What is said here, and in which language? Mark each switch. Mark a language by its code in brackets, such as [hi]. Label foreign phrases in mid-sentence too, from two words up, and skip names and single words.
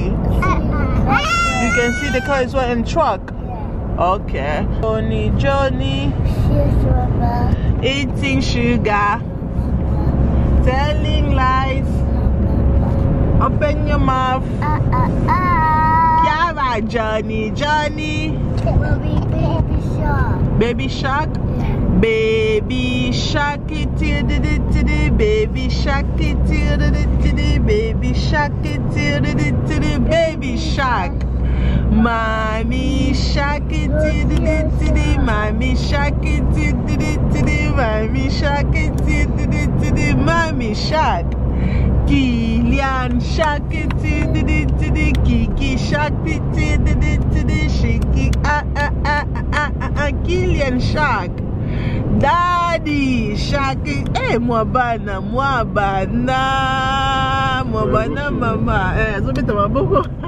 [en] You can see the car as well and truck. Okay. Johnny, eating sugar, telling lies. Open your mouth. Yeah, Johnny. Baby shark. Baby shark it till the baby shark it till the baby shark it till the baby shark. Mommy shark it, mommy shark it, Mamie Shark, Mamie Shark. Kylian Shark, Kiki Shark, Shaky, Kylian Shark. Daddy Shark, [ln] moi bana mama, so beta maboko.